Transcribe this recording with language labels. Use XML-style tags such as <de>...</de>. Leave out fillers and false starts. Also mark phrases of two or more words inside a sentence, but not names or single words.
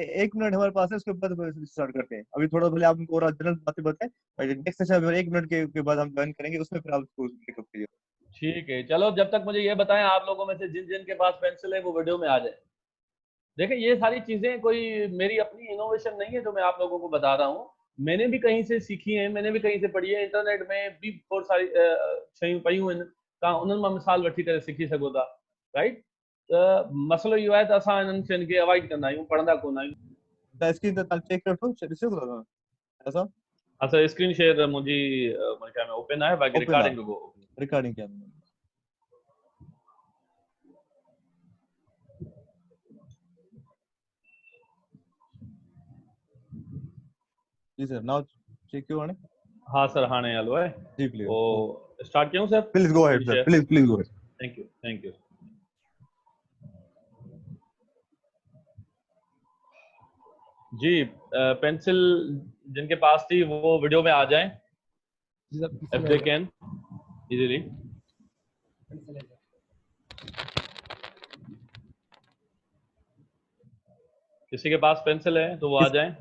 <ur>١ منٹ ہمارے پاس ہے، اس کے بعد اسٹارٹ کرتے ہیں۔ ابھی تھوڑا بھلے آپ ان کو اور جنرل باتیں بتائیں,</ur> <en>next session</en> <ur>١ منٹ کے بعد ہم جوائن کریں گے، اس میں پھر آپ اس کو پک اپ کریے. ٹھیک ہے، چلو جب تک مجھے یہ بتائیں، آپ لوگوں میں سے جن جن کے پاس پنسل ہے وہ ویڈیو میں آ جائے. دیکھیے یہ ساری چیزیں کوئی میری اپنی انوویشن نہیں ہے جو میں آپ لوگوں کو بتا رہا ہوں، میں نے بھی کہیں سے سیکھی ہے، میں نے بھی کہیں سے پڑھی ہے.</ur> <sd>इंटरनेट में भी बहुत सारी शयूं पयूं आहिनि, तव्हां उन्हनि मां मिसाल वठी करे सिखी सघो था, राइट। मसलो इहो आहे त असां इन्हनि शयुनि खे अवॉइड कंदा आहियूं, पढ़ंदा कोन आहियूं। स्क्रीन ते तव्हां चेक करो, ॾिसो था ऐसा। अच्छा,</sd> <en>screen share</en> <sd>मुंहिंजी मुंहिंजे ख्याल में ओपन आहे, बाक़ी ओपन आहे, रिकॉर्डिंग रुगो open।</sd> <ur>ریکارڈنگ کیا۔ جی سر,</ur> <en>now check</en> <ur>کیوں آنے. ہاں سر,</ur> <sd>हाणे हलो आहे।</sd> <ur>جی پلیز.</ur> <sd>तो स्टार्ट कयूं सर?</sd> <en>please go ahead स्क्रीन सर, शेयर। please go ahead. thank you, thank you.</en> <ur>جی، پنسل جن کے پاس تھی وہ ویڈیو میں آ جائیں,</ur> <en>if they can easily.</en> <ur>کسی کے پاس پنسل ہے تو وہ آ جائیں.</ur>